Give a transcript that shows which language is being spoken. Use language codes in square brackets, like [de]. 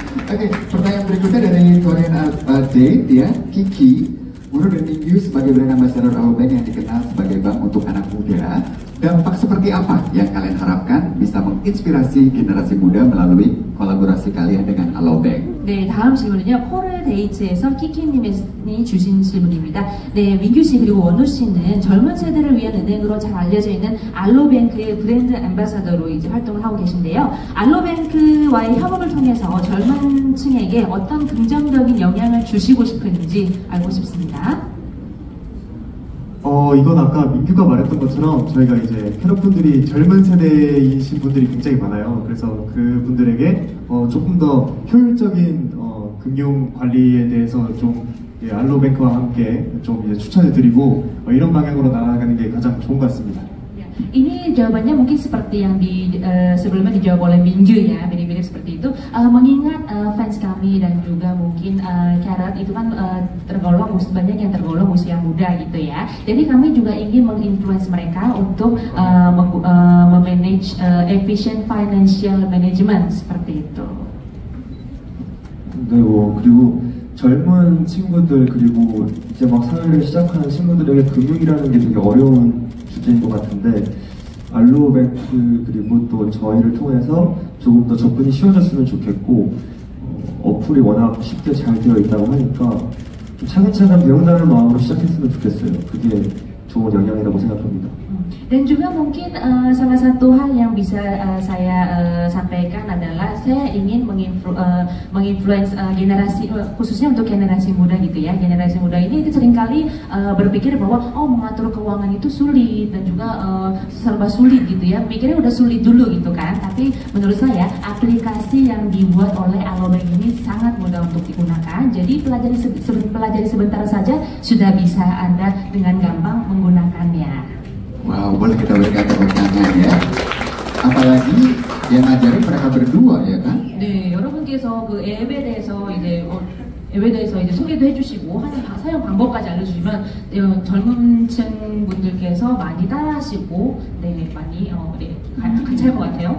[id] Oke, pertanyaan berikutnya dari Korean Date ya, Kiki. Menurut dan Minggu sebagai brand ambassador Alobank yang dikenal sebagai bank untuk anak muda, dampak seperti apa yang kalian harapkan bisa menginspirasi generasi muda melalui kolaborasi kalian dengan Alobank? [ko] 네, 다음 질문은요. 코르데이츠에서 키키님이 주신 질문입니다. 네, 민규 씨 그리고 원우 씨는 젊은 세대를 위한 은행으로 잘 알려져 있는 알로뱅크의 브랜드 앰바사더로 이제 활동을 하고 계신데요. 알로뱅크와의 협업을 통해서 젊은 층에게 어떤 긍정적인 영향을 주시고 싶은지 알고 싶습니다. 이건 아까 민규가 말했던 것처럼 저희가 이제 캐럿분들이 젊은 세대이신 분들이 굉장히 많아요. 그래서 그분들에게 조금 더 효율적인 금융 관리에 대해서 좀 알로뱅크와 함께 좀 이제 추천을 드리고 이런 방향으로 나아가는 게 가장 좋은 것 같습니다. [id] Ini jawabannya mungkin seperti yang sebelumnya dijawab oleh Minggu ya, mirip-mirip seperti itu. Mengingat fans kami dan juga mungkin Carrot itu kan tergolong banyak yang tergolong usia muda gitu ya. Jadi kami juga ingin menginfluence mereka untuk memanage [en] efficient financial management [id] seperti itu. [ko] 네, 그리고 젊은 친구들 그리고 이제 막 사회를 시작하는 친구들에게 금융이라는 게 되게 어려운 주제인 것 같은데 알로뱅크 그리고 또 저희를 통해서 조금 더 접근이 쉬워졌으면 좋겠고 어플이 워낙 쉽게 잘 되어 있다고 하니까 좀 차근차근 배운다는 마음으로 시작했으면 좋겠어요. 그게 좋은 영향이라고 생각합니다. [id] Dan juga mungkin salah satu hal yang bisa saya sampaikan adalah saya ingin menginfluence generasi khususnya untuk generasi muda gitu ya. Generasi muda ini seringkali berpikir bahwa mengatur keuangan itu sulit dan juga serba sulit gitu ya. Mikirnya udah sulit dulu gitu kan. Tapi menurut saya aplikasi yang dibuat oleh Alobank ini sangat mudah untuk digunakan. Jadi pelajari sebentar saja sudah bisa Anda dengan gampang menggunakannya. Wow, boleh kita berikan tepuk tangan ya. Apalagi yang ngajarin mereka berdua ya kan? [ko] 네, 여러분께서 그 앱에 대해서 이제 소개도 해주시고 사용 방법까지 알려주시면 젊은 층 분들께서 많이 따라하시고 많이 같이 할 것 같아요.